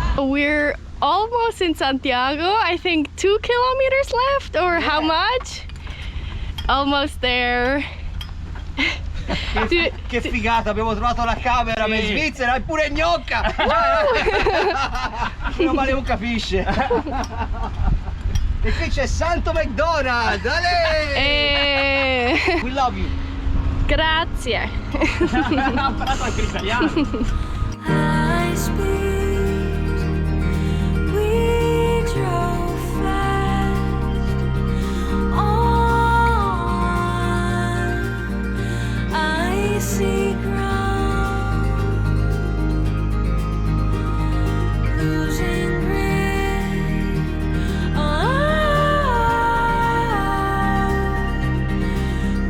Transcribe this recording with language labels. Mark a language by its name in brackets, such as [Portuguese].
[English] We're almost in Santiago. I think 2 kilometers left, or how much? Almost there. [Italian] Che figata, abbiamo trovato la camera in Svizzera, è pure gnocca. Meno male non capisce. E qui c'è Santo McDonald. [English] Ale! We love you. [Italian] Grazie. Ha imparato anche l'italiano. [English] High speed, we drove fast on icy ground, losing grip on.